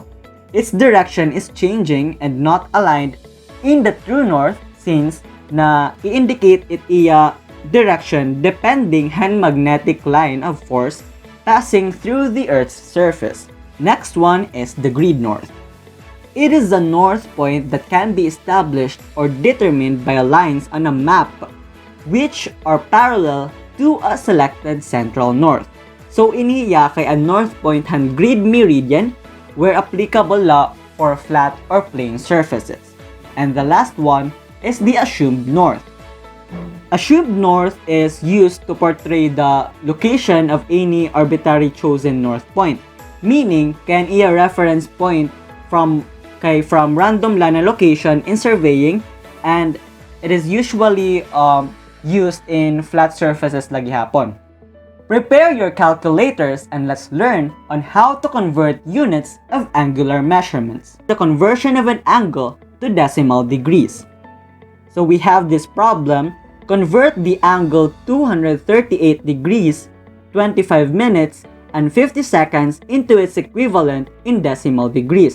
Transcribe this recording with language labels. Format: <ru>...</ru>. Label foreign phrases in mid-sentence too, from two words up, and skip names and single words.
<en>Its direction is changing and not aligned in the true north since</en> <war>na i-indicate it iya</war> <en>direction depending on magnetic line of force passing through the Earth's surface. Next one is the grid north. It is the north point that can be established or determined by lines on a map which are parallel to a selected central north. So</en> <war>iniya kay</war> <en>a north point han grid meridian where applicable la for flat or plane surfaces. And the last one is the assumed north. Assumed north is used to portray the location of any arbitrary chosen north point, meaning</en> <war>can iya</war> <en>reference point from random lana location in surveying, and it is usually used in flat surfaces</en> <war>lagi hapon.</war> <en>Prepare your calculators and let's learn on how to convert units of angular measurements. The conversion of an angle to decimal degrees. So we have this problem. Convert the angle 238 degrees, 25 minutes, and 50 seconds into its equivalent in decimal degrees.</en>